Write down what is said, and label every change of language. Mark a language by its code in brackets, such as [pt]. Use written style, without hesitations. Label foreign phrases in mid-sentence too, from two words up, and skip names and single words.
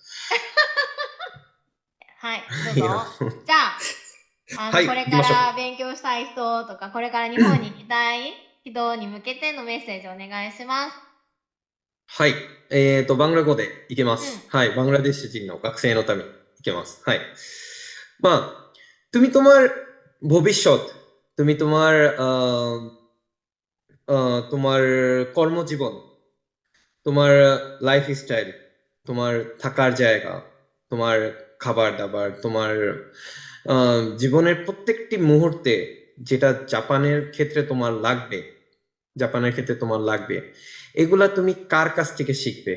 [ja] はい、どうぞ。じゃあ、これから勉強したい人とか、これから日本に行きたい人に向けてのメッセージをお願いします。はい。バングラ語でいけます。はい。バングラデシュ人の学生のためにいけます。はい。 [bn] তুমি তোমার ভবিষ্যৎ, তুমি তোমার তোমার কর্মজীবন, তোমার লাইফস্টাইল, তোমার থাকার জায়গা, তোমার খাবার-দাবার, তোমার জীবনের প্রত্যেকটি মুহূর্তে যেটা জাপানের ক্ষেত্রে তোমার লাগবে, এগুলা তুমি কার কাছ থেকে শিখবে?